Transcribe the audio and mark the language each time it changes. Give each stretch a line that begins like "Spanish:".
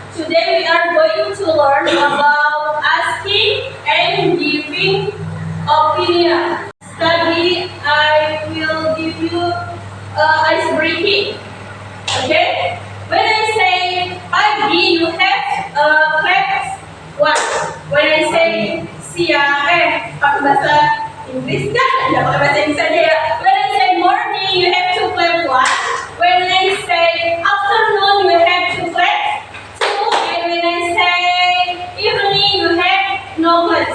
English: Today we are going to learn about asking and giving opinion. Study, I will give you ice breaking. Okay? When I say pagi, you have clap one. When I say
Indonesian: siang, pakai bahasa Inggris kan? Ya, pakai bahasa Inggris aja ya.
English: When I say morning, you have to clap one. When I say afternoon, you have to clap two. And when I say evening, you have no clap.